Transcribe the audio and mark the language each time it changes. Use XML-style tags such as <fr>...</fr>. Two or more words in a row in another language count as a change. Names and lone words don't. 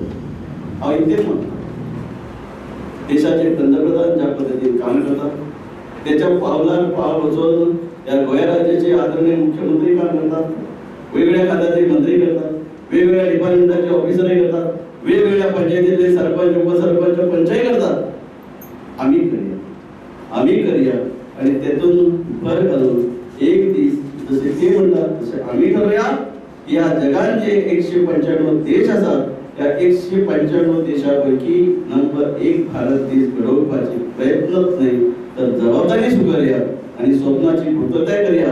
<kok>हांव इतकेच म्हणटा,</kok> <mr>देशाचे पंतप्रधान ज्या पद्धतीने काम करतात त्याच्या पावलार पाव वचून या गोंय राज्याचे आदरणीय मुख्यमंत्री काम करतात, वेगवेगळ्या खात्याचे मंत्री करतात, वेगवेगळ्या डिपार्टमेंटाचे ऑफिसरही करतात, वेगवेगळ्या पंचायतीतले सरपंच उपसरपंच पंचही करतात. आम्ही करूया आणि त्यातून भर घालून एक दीस जसे ते म्हणतात तसे आम्ही करूया. या जगात जे 195 देश असतात त्या 195 देशापैकी नंबर 1 भारत देश घडवण्याचे प्रयत्नच नाही तर जबाबदारी स्वीकारूया आणि स्वप्नाची पूर्तता करूया.</mr>